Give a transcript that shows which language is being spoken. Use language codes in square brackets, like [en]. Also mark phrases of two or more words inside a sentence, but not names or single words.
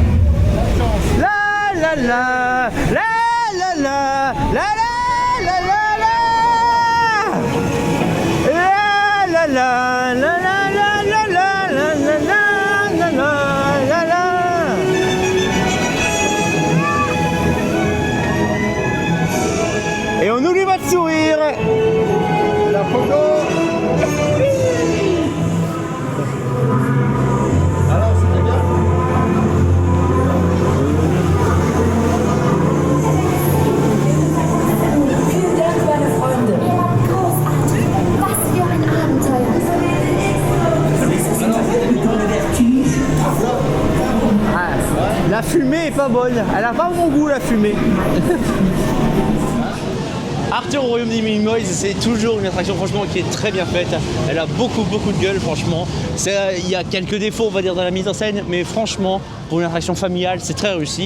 [fr] La la la la la la la la la la la la la la et on oublie votre sourire. La photo. Alors c'était bien? [de] Vielen Dank, meine Freunde. Ihr wart großartig. Was für ein Abenteuer. [fr] Ah, la fumée est pas bonne. Elle a pas bon goût la fumée. Arthur au royaume des Minimoys, c'est toujours une attraction franchement qui est très bien faite. Elle a beaucoup de gueule franchement. Il y a quelques défauts on va dire dans la mise en scène, mais franchement pour une attraction familiale c'est très réussi.